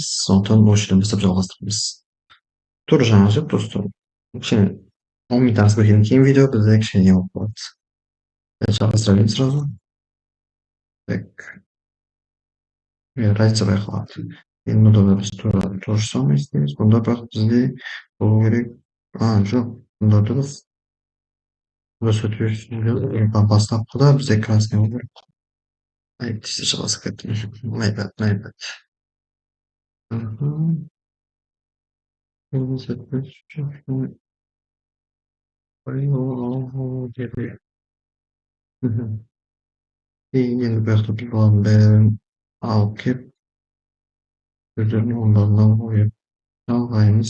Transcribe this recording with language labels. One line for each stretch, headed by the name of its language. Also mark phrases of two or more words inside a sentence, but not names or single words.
Kazakh: Сондықтан осы жерден бастап жалғастырамыз. Тура жаңағы сөз просто кішкене 10 минут асып кеткеннен кейін видео бізде кішкене не болып қалады. Жалғастыра берейін сразу.
Russian: Так, разница байқалады.
Kazakh: Енді мұнда да біз тура
Russian: то же самое
Kazakh: істейміз. Бұнда бірақ бізде болу керек. Жоқ, бұнда дұрыс. Бұнда соответственно бастапқыда бізде красный болу керек. Тисе жалғасып кеттім.
English: My bad.
Kazakh: Енді бұяқта тұрған бәрін алып кеп сөздердің орындарына қойып жалғаймыз.